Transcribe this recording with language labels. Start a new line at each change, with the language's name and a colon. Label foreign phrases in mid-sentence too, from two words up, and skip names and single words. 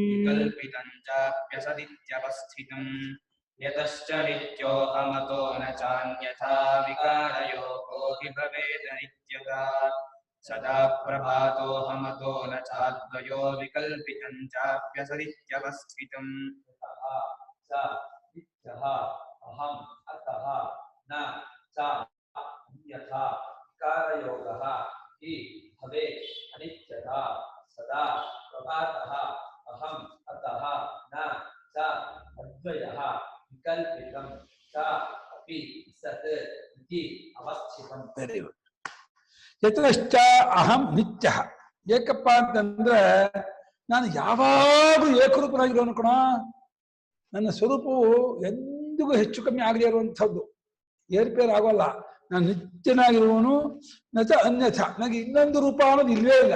Sanskrit: ಯತಶ್ಚ ನಿತ್ಯೋಹಮತೋ ನ ಚಾನ್ಯಥಾ ವಿಕಾರಯೋಗೋ ಹಿ ಭವೇದ್ ನಿತ್ಯತಾ ಸದಾ ಪ್ರಭಾತೋಹಮತೋ ನ ಚಾದ್ವಯೋ ವಿಕಲ್ಪಿತಂ ಚಾಪ್ಯಸದಿತ್ಯವಸ್ಥಿತಂ. ಅಹಂ ಅತಃ ನ ಚ ಅನ್ಯಥಾ ವಿಕಾರಯೋಗಃ ಹಿ ಭವೇತ್ ಅನಿತ್ಯತಾ ಸದಾ ಪ್ರಭಾತಃ ಅಹಂ ಅತಃ ನ ಚ ಅದ್ವಯಃ ವಿಕಲ್ಪಿತಂ ಚ ಅಪಿ ಸತ್ ಇತಿ ಅವಸ್ಥಿತಂ. ಯತಶ್ಚ ಅಹಂ ನಿತ್ಯ.
Kannada: ಏಕಪ್ಪ ಅಂತಂದ್ರೆ ನಾನು ಯಾವಾಗಲೂ ಏಕರೂಪನಾಗಿರೋನು ಕಣ. ನನ್ನ ಸ್ವರೂಪವು ಎಂದಿಗೂ ಹೆಚ್ಚು ಕಮ್ಮಿ ಆಗದೇ ಇರುವಂಥದ್ದು, ಏರ್ಪೇರ್ ಆಗೋಲ್ಲ. ನಾನು ನಿತ್ಯನಾಗಿರುವನು.
Sanskrit: ನಚ ಅನ್ಯಥ,
Kannada: ನನಗೆ ಇನ್ನೊಂದು ರೂಪ ಅನ್ನೋದು ಇಲ್ವೇ ಇಲ್ಲ.